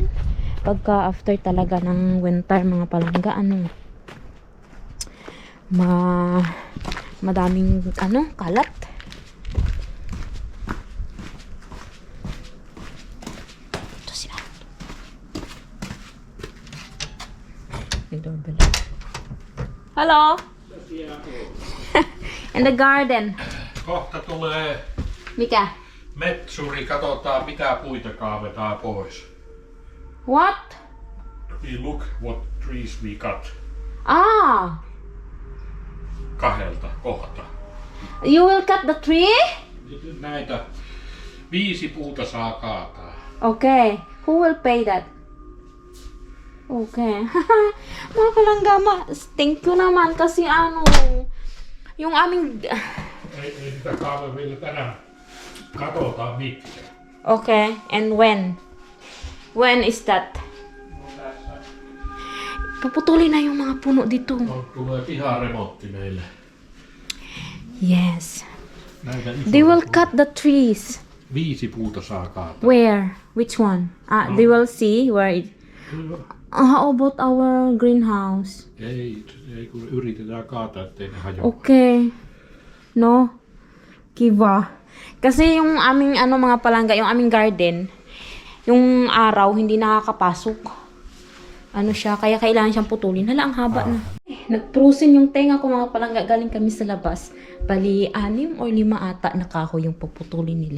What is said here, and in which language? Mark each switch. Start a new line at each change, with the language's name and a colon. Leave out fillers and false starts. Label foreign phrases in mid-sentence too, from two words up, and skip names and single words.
Filipino: Pagka after talaga ng winter mga palangga, madaming kalat. Ito si Arto. May doorbell.
English: Hello? In the garden.
Finnish: Kohta tulee Mikä? metsuri, katsotaan mitä puita kaavetaan pois.
English: What? We look what trees we cut. Ah!
Finnish: Kahdelta kohta.
English: You will cut the tree?
Finnish: Näitä 5 puuta saa kaataa.
English: Okay. Who will pay that? Okay.
Filipino: Mga palangga,
English: thank you
Filipino: naman kasi yung aming...
Finnish: Ei sitä kaave vielä tänään. Katsotaan mitkä.
English: Okay. And when? When is that?
Filipino: Paputulin na yung mga puno dito.
Finnish: Tulee piharemontti meille.
English: Yes.
Finnish: Näitä isoja
English: They will
Finnish: puita.
English: cut the trees.
Finnish: 5 puuta saa kaataa.
English: Where? Which one? They will see where it... How about our greenhouse?
Finnish: Ei kun yritetään kaataa, ettei ne hajoa.
English: Okay. No? Kiva.
Filipino: Kasi yung aming mga palangga, yung aming garden, yung araw hindi nakakapasok. Siya, kaya kailangan siyang putulin. Hala, ang haba na. Nagprusin yung tenga ko mga palangga, galing kami sa labas. Bali, 6 o 5 ata na kahoy yung puputulin nila.